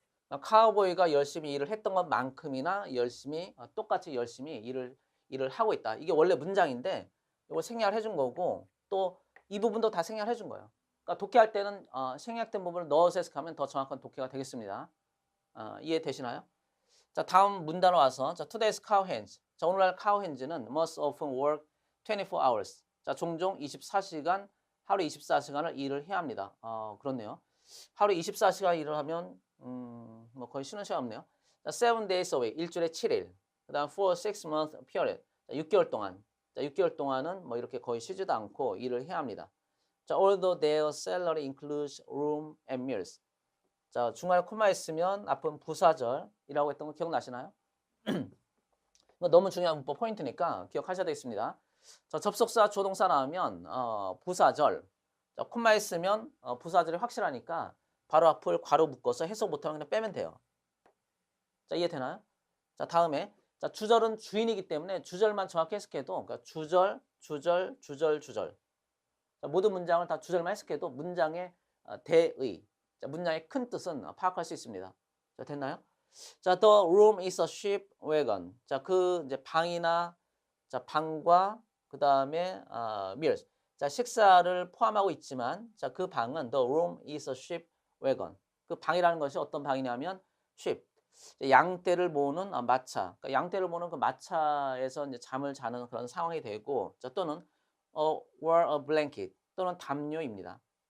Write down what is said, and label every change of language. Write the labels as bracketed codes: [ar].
[ko] 카우보이가 열심히 일을 했던 것만큼이나 열심히 똑같이 열심히 일을 하고 있다. 이게 원래 문장인데 이걸 생략을 해준 거고 또 이 부분도 다 생략을 해준 거예요. 그러니까 독해할 때는 생략된 부분을 넣어서 해석하면 더 정확한 독해가 되겠습니다. 이해되시나요? 자, 다음 문단으로 와서 자, [en] today's cow hands. 자, [ko] 오늘날 [en] cow hands는 must often work 24 hours. [ko] 자, 종종 24시간, 하루에 24시간을 일을 해야 합니다. 그렇네요. 하루에 24시간 일을 하면 뭐 거의 쉬는 시간 없네요. [en] 자, 7 days a week. [ko] 일주일에 7일. 그다음 [en] for 6-month period. [ko] 자, 6개월 동안. 자, 6개월 동안은 뭐 이렇게 거의 쉬지도 않고 일을 해야 합니다. [en] 자, although their salary includes room and meals. [ko] 자, 중간에 코마 있으면 앞은 부사절이라고 했던 거 기억나시나요? 이거 너무 중요한 문법 포인트니까 기억하셔야 되겠습니다. 자, 접속사 조동사 나오면 부사절. 자, 콤마 있으면 부사절이 확실하니까 바로 앞을 괄호 묶어서 해석 못하면 그냥 빼면 돼요. 자, 이해되나요? 자, 다음에 자, 주절은 주인이기 때문에 주절만 정확히 해석해도 그러니까 주절, 주절, 주절, 주절. 자, 모든 문장을 다 주절만 해석해도 문장의 대의, 자, 문장의 큰 뜻은 파악할 수 있습니다. 자, 됐나요? [en] 자, the room is a ship wagon. [ko] 자, 그 이제 방이나 자, 방과 그다음에 meals. 자, 식사를 포함하고 있지만 자, 그 방은 [en] the room is a ship wagon. [ko] 그 방이라는 것이 어떤 방이냐면 ship. 양떼를 모으는 마차. 그러니까 양떼를 모으는 그 마차에서 이제 잠을 자는 그런 상황이 되고 자, 또는 [en] or a blanket [ko] 또는 담요입니다.